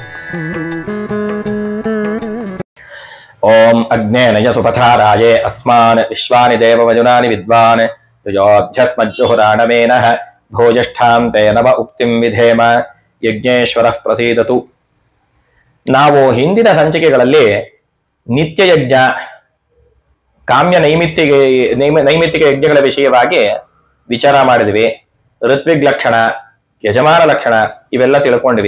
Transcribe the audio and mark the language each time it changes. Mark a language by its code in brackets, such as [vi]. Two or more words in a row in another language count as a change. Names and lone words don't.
[sa] ओम अग्नेनय सुपथाराये अस्मान् विश्वानि देवमजुनानि विद्वान् युजोऽध्यस्मज्जुहुराणमेनः भोजष्ठां ते नव उक्तिं विधेम ಯಜ್ಞೇಶ್ವರಃ ಪ್ರಸೀದತು. [kn] ನಾವು ಹಿಂದಿನ ಸಂಚಿಕೆಗಳಲ್ಲಿ ನಿತ್ಯ ಯಜ್ಞ, ಕಾಮ್ಯ ನೈಮಿತ್ತಿಕ ಯಜ್ಞಗಳ ವಿಷಯವಾಗಿ ವಿಚಾರ ಮಾಡಿದ್ವಿ. ಋತ್ವಿಗ್ ಲಕ್ಷಣ, ಯಜಮಾನ ಲಕ್ಷಣ ಇವೆಲ್ಲ ತಿಳ್ಕೊಂಡ್ವಿ.